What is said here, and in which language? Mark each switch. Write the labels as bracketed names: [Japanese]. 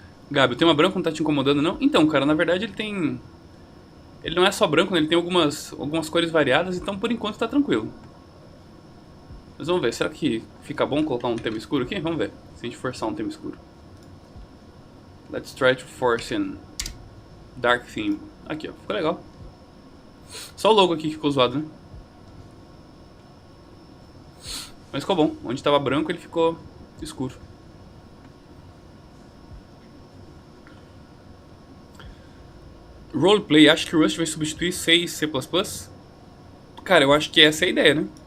[Portuguese] Gabi, o tema branco não tá te incomodando, não? Então, cara, na verdade ele não é só branco, né? Ele tem algumas cores variadas, então por enquanto tá tranquilo. Mas vamos ver, será que fica bom colocar um tema escuro aqui? Vamos ver, se a gente forçar um tema escuro. [English] Let's try to force in dark theme. [Portuguese] Aqui, ó, ficou legal. Só o logo aqui que ficou zoado, né? Mas ficou bom, onde tava branco ele ficou escuro. Roleplay, acho que o Rust vai substituir C e C++? Cara, eu acho que essa é a ideia, né?